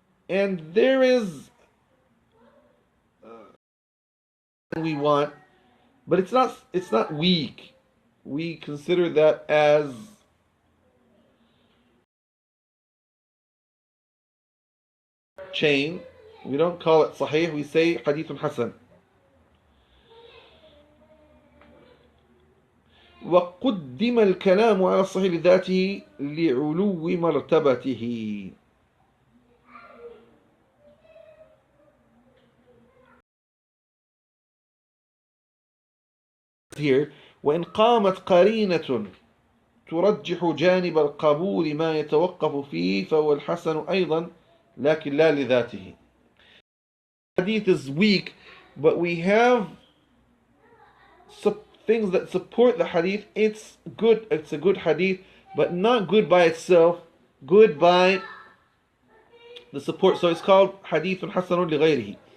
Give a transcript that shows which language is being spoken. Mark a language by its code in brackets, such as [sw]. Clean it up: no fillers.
[en] And there is we want, but it's not weak. We consider that as chain. We don't call it sahih, we say hadithun hasan. [ar] وقدم الكلام على الصحيح لذاته لعلو مرتبته. [en] Here, [ar] وإن قامت قرينة ترجح جانب القبول ما يتوقف فيه فهو الحسن أيضا لكن لا لذاته. [en] Hadith is weak, but we have things that support the hadith. It's good, it's a good hadith, but not good by itself, good by the support. So it's called hadithun hasanun li ghayrihi.